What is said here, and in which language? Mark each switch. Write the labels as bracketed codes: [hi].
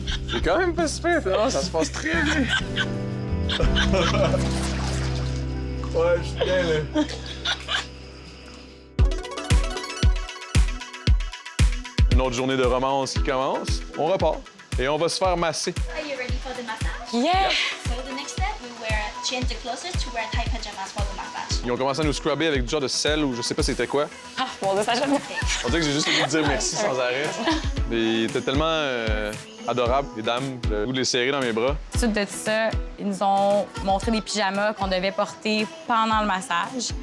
[fr] C'est quand même pas super, finalement, ça se passe très bien. Ouais, je suis bien, là. Une autre journée de romance qui commence. On repart et on va se faire masser. [en] Are you ready for the massage? Yeah! So the next step, we change the clothes to wear tight pajamas for the massage. [fr] Ils ont commencé à nous scrubber avec du genre de sel ou je sais pas c'était quoi. Ah, mon Dieu, ça jamais. On dirait que j'ai juste envie de dire merci sans arrêt. Mais ils étaient tellement adorables, les dames. Le goût de les serrer dans mes bras. Ensuite de ça, ils nous ont montré des pyjamas qu'on devait porter pendant le massage.